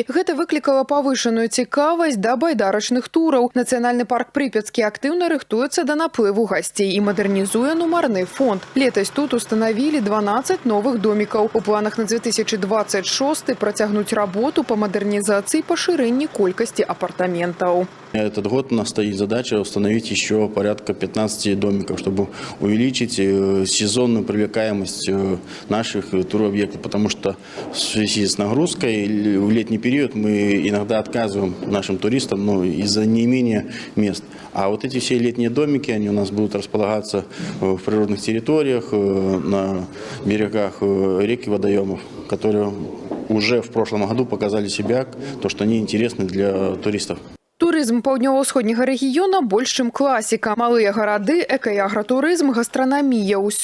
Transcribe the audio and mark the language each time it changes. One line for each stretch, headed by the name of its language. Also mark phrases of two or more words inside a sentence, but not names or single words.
Belarusian: Гэта выклікала павышаную цікавасць да байдарачных тураў. Нацыянальны парк Припяцкі актыўна рыхтуецца да наплыву гасцей і мадэрнізуе нумарны фонд. Летась тут установілі 12 новых домікаў. У планах на 2026 працягнуць работу па мадэрнізацыі і пашырэнні колькасці апартаментаў.
Russian: Этот год у нас стоит задача установить еще порядка 15 домиков, чтобы увеличить сезонную привлекаемость наших туробъектов, потому что в связи с нагрузкой в летний период мы иногда отказываем нашим туристам из-за неимения мест. А вот эти все летние домики, они у нас будут располагаться в природных территориях, на берегах рек и водоемов, которые уже в прошлом году показали себя, то, что они интересны для туристов.
Belarusian: Турызм паўднёва-ўсходняга рэгіёна больш, чым класіка. Малыя гарады, эка- і агратурызм, гастранамія – усё